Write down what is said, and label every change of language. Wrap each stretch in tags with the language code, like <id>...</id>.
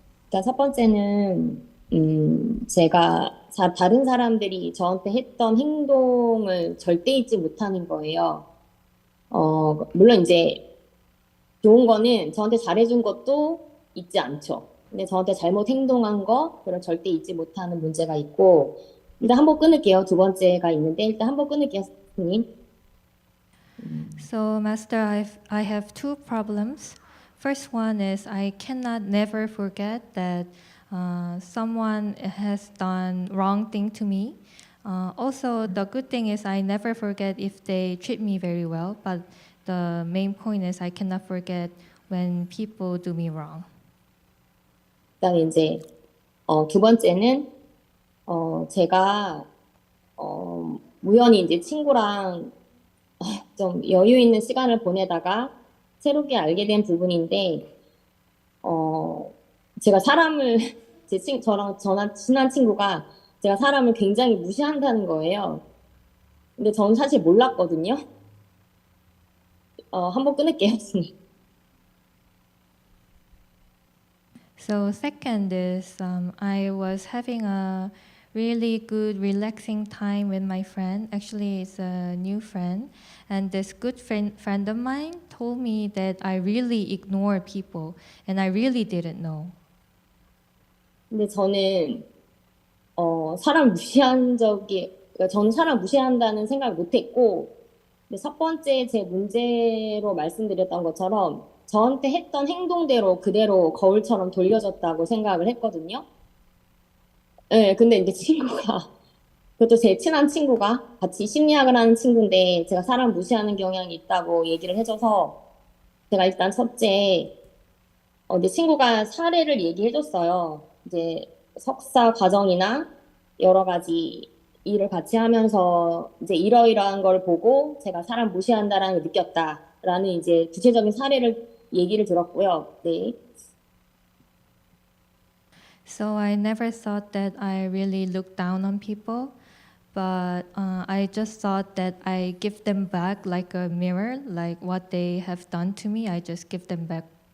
<ko>일단 첫 번째는, 제가 다른 사람들이 저한테 했던 행동을 절대 잊지 못하는 거예요. 물론 이제 좋은 거는 저한테 잘해준 것도 잊지 않죠. 근데 저한테 잘못 행동한 거, 그걸 절대 잊지 못하는 문제가 있고, 일단 한번 끊을게요. 두 번째가 있는데, 일단 한번 끊을게요, 스님.</ko> <en>So, Master, I have two problems. First one is I cannot never forget that someone has done wrong thing to me. Also, the good thing is I never forget if they treat me very well. But the main point is I cannot forget when people do me wrong.</en> <ko>그다음에 이제 두 번째는 제가 우연히 이제 친구랑 좀 여유 있는 시간을 보내다가 새롭게 알게 된 부분인데 제가 사람을 저랑 친한 친구가 제가 사람을 굉장히 무시한다는 거예요. 근데 저는 사실 몰랐거든요. 한번 끊을게요.</ko> <en>So second is I was having a really good relaxing time with my friend. Actually, it's a new friend. And this good friend of mine told me that I really ignore people. And I really didn't know.</en> <ko>근데 저는 사람 무시한 그러니까 저는 사람 무시한다는 생각을 못했고, 근데 첫 번째 제 문제로 말씀드렸던 것처럼 저한테 했던 행동대로 그대로 거울처럼 돌려졌다고 생각을 했거든요. 네, 근데 이제 친구가 그것도 제 친한 친구가 같이 심리학을 하는 친구인데 제가 사람 무시하는 경향이 있다고 얘기를 해줘서 제가 일단 첫째 이제 친구가 사례를 얘기해줬어요. 이제 석사 과정이나 여러 가지 일을 같이 하면서 이제 이러이러한 걸 보고 제가 사람 무시한다라는 걸 느꼈다라는 이제 구체적인 사례를 얘기를 들었고요. 네.</ko> <en>So I never thought that I really look down on people, but I just thought that I give them back like a mirror, like what they have done to me. I just give them back.</en>